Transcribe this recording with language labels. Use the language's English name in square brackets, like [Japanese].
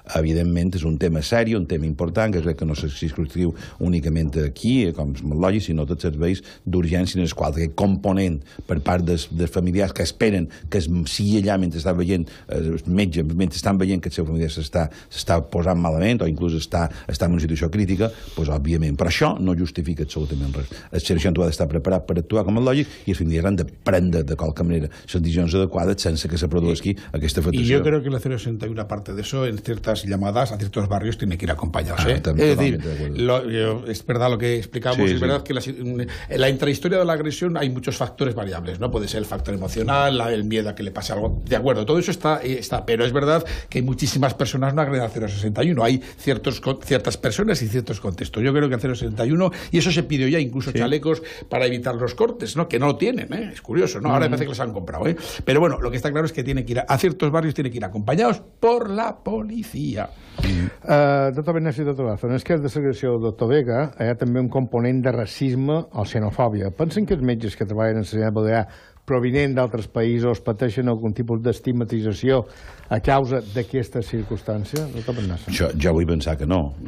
[Catalan] Evidentment és un tema seri, un tema important que crec que no se circunscriu únicament aquí, com és molt lògic, sinó tots els serveis d'urgència en els quals aquest component per part dels familiars que esperen que sigui allà mentre estan veient els metges, mentre estan veient que el seu familiar s'està posant malament o inclús està en una situació crítica, doncs òbviament. Però això no justifica absolutament res. El 061 ha d'estar preparat per actuar com és lògic i els familiars han de prendre de qualque manera les decisions adecuades sense que se produzqui aquesta afectació. [Spanish] Y yo creo que el 061, aparte de eso, en ciertas llamadas a ciertos barrios tiene que ir acompañados. Es decir, es verdad lo que explicamos, sí, es verdad que en la intrahistoria de la agresión hay muchos factores variables, ¿no? Puede ser el factor emocional, el miedo a que le pase algo, de acuerdo, todo eso está, pero es verdad que hay muchísimas personas no agreden al 061, hay ciertas personas y ciertos contextos. Yo creo que el 061, y eso se pidió ya, incluso chalecos para evitar los cortes, ¿no? Que no lo tienen, es curioso, ¿no? Ahora me parece que los han comprado, pero bueno, lo que está claro es que tiene que ir a ciertos barrios, tiene que ir acompañados por la policía. [Catalan] Doctor Bernasi, doctor Lazo, en el cas de segregació del doctor Vega hi ha també un component de racisme o xenofòbia. Pensen que els metges que treballen en la sanitat balear provinent d'altres països pateixen algun tipus d'estigmatització a causa d'aquesta circumstància? Doctor Bernasi. Jo vull pensar que no.